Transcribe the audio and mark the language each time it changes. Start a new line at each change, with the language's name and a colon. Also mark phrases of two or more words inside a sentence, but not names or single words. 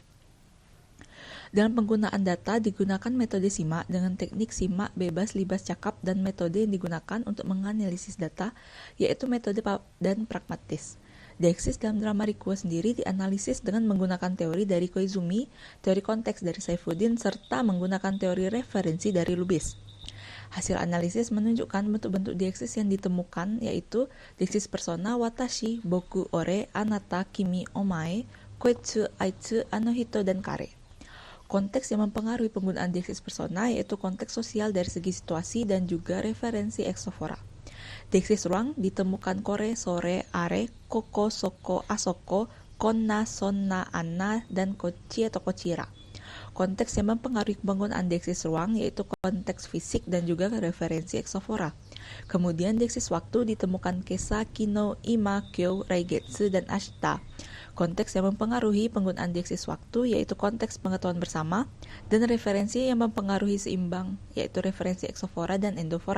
Indonesian: Dalam penggunaan data digunakan metode simak dengan teknik simak bebas libas cakap, dan metode yang digunakan untuk menganalisis data yaitu metode dan pragmatis. Deiksis dalam drama Rikuo sendiri dianalisis dengan menggunakan teori dari Koizumi, teori konteks dari Saifuddin, serta menggunakan teori referensi dari Lubis. Hasil analisis menunjukkan bentuk-bentuk deiksis yang ditemukan, yaitu deiksis persona
Japanese: 私 僕 俺 あなた 君 お前 こいつ あいつ,
Indonesian: anohito, dan kare. Konteks yang mempengaruhi penggunaan deiksis persona yaitu konteks sosial dari segi situasi dan juga referensi eksofora. Deiksis ruang ditemukan
Japanese: これ それ あれ ここ そこ あそこ こんな そんな,
Indonesian: anna, dan kochi atau kochira. Konteks yang mempengaruhi penggunaan deiksis ruang yaitu konteks fisik dan juga referensi eksofora. Kemudian deiksis waktu ditemukan
Japanese: 今朝 昨日 今 今日 来月,
Indonesian: dan ashita. Konteks yang mempengaruhi penggunaan deiksis waktu yaitu konteks pengetahuan bersama, dan referensi yang mempengaruhi seimbang yaitu referensi eksofora dan endofora.